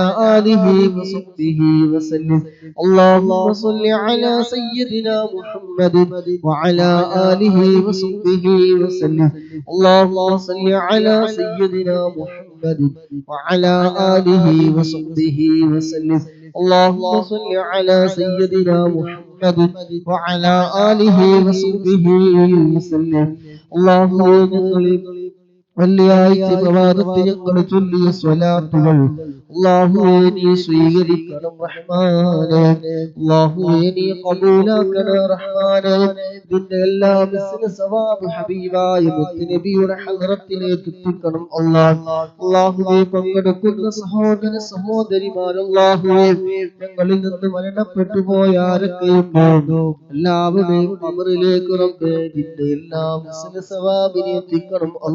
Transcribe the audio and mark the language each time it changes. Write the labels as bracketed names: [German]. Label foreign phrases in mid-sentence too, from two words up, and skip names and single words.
[Arabic] آله وصحبه وسلم اللهم صل على سيدنا محمد وعلى آله وصحبه وسلم اللهم صل على سيدنا محمد وعلى آله وصحبه وسلم اللهم صل على سيدنا محمد وعلى آله وصحبه وسلم [Malayalam] اللهم വെള്ളിയാഴ്ച പ്രഭാതത്തിൽ ഞങ്ങൾ ചൊല്ലിയ സ്വലാത്തുകൾ അല്ലാഹുവേ നീ സ്വീകരിക്കണം റഹ്മാനേ അല്ലാഹുവേ നീ ഖബൂലാക്കണം റഹ്മാനേ നിന്റെ എല്ലാ [Arabic] بسنا ثواب [Malayalam] ഹബീബായ മുത്തുനബിയുടെ ഹദ്റത്തിലേക്ക് എത്തിക്കണം അല്ലാഹുവേ പങ്കെടുക്കുന്ന സഹോദര സഹോദരിമാർ അല്ലാഹുവേ ഞങ്ങളിൽ നിന്ന് മരണപ്പെട്ടു പോയ ആരൊക്കെയുണ്ടോ എല്ലാവരെയും ഖബറിലേക്ക് റബ്ബേ നിന്റെ എല്ലാ [Arabic] بسنا ثواب [Malayalam] എത്തിക്കണം